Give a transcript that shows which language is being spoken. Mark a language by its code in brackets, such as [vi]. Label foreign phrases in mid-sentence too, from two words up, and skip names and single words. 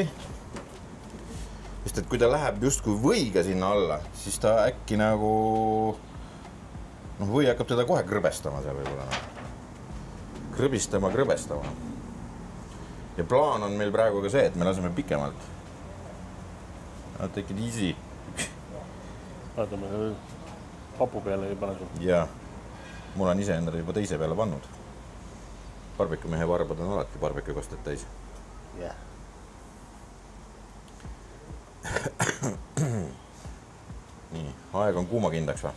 [et] Sest et kui ta läheb justkui võiga sinna alla, siis ta äkki nagu või hakkab teda kohe krõbestama seal võib-olla. Krõbestama. Ja plaan on meil praegu ka see, et me laseme pikemalt. [en] Take it easy. [et] Vaatame, papu peale ei pane sul. Jaa, mul on ise endale juba teise peale pannud. Barbekumehe varbad on alati barbekukostet täis. Jah. Nii, aeg on kuumakindlaks või?